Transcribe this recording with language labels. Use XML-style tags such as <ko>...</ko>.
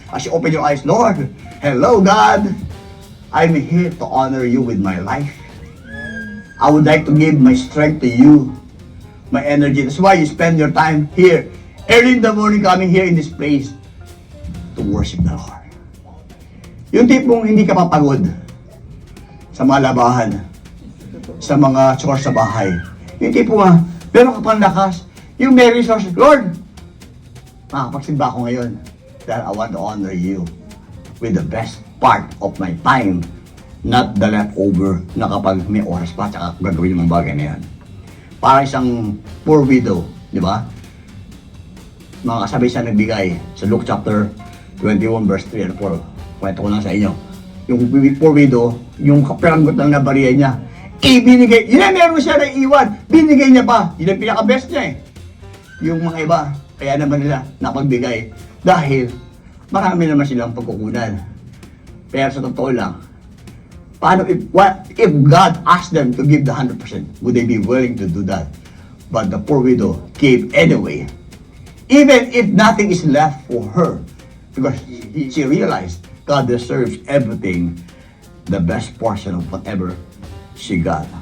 <en>As you open your eyes, Lord, hello God, I'm here to honor you with my life. I would like to give my strength to you, my energy. That's why you spend your time here, early in the morning coming here in this place to worship the Lord.</en> <tl>Yung tipong hindi ka papagod sa mga labahan, sa mga chores sa bahay. Yung tipong meron ka pang lakas, yung may resources. Lord, makakapagsimba ako ngayon dahil</tl> <en>I want to honor you with the best part of my time, not the leftover</en> <tl>na kapag may oras pa tsaka gagawin yung mga bagay na yan. Parang isang poor widow, di ba? Mga kasabay siya nagbigay sa Luke chapter 21 verse 3 and 4. Kwento ko lang sa inyo. Yung poor widow, yung kapiranggot lang na bariya niya, binigay, yun ang meron siya na iwan, binigay niya pa. Yun ang pinaka-best niya eh. Yung mga iba, kaya naman nila napagbigay dahil marami naman silang pagkukunan. Pero sa totoo lang, paano</tl> <en>if God asked them to give the 100%, would they be willing to do that? But the poor widow gave anyway. Even if nothing is left for her, because she realized God deserves everything, the best portion of whatever she got.</en>